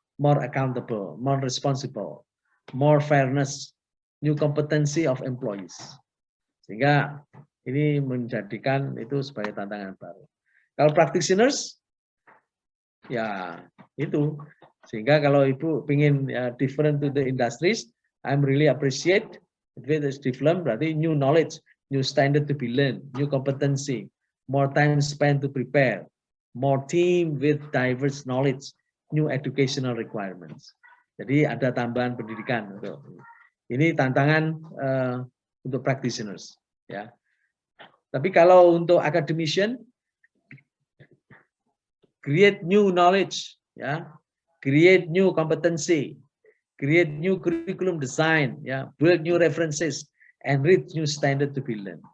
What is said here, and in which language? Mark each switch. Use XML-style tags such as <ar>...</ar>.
<en>More accountable, more responsible, more fairness, new competency of employees.</en> <id>Sehingga ini menjadikan itu sebagai tantangan baru. Kalau practitioners, ya itu. Sehingga kalau Ibu ingin</id> <en>different to the industries, I'm really appreciate if it is different, berarti new knowledge, new standard to be learned, new competency, more time spent to prepare, more team with diverse knowledge, new educational requirements.</en> <id>Jadi ada tambahan pendidikan. Ini tantangan untuk practitioners. Ya. Tapi kalau untuk</id> <en>academician, create new knowledge, ya, create new competency, create new curriculum design, ya, build new references, and read new standard to be learned.</en>